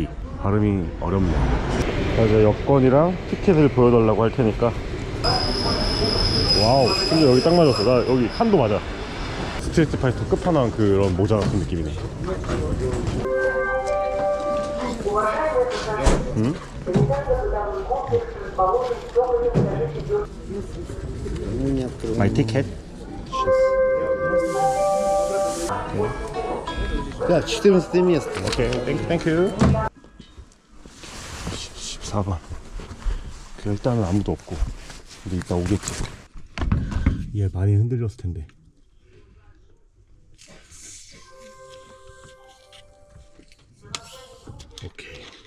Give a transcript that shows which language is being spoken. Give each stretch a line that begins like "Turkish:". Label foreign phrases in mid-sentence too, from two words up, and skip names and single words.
Korean: 발음이 어렵네요. 자, 이제 여권이랑 티켓을 보여달라고 할 테니까. 와우, 근데 여기 딱 맞았어. 나 여기 한도 맞아. 스트리트 파이터 끝판왕 그런 모자 같은 느낌이네. 응?
English: My ticket?
Russian: Да, 14 место.
English: okay, thank you.
Korean: 14번. 일단은 아무도 없고. 근데 이따 오겠지. 얘 많이 흔들렸을 텐데. 오케이.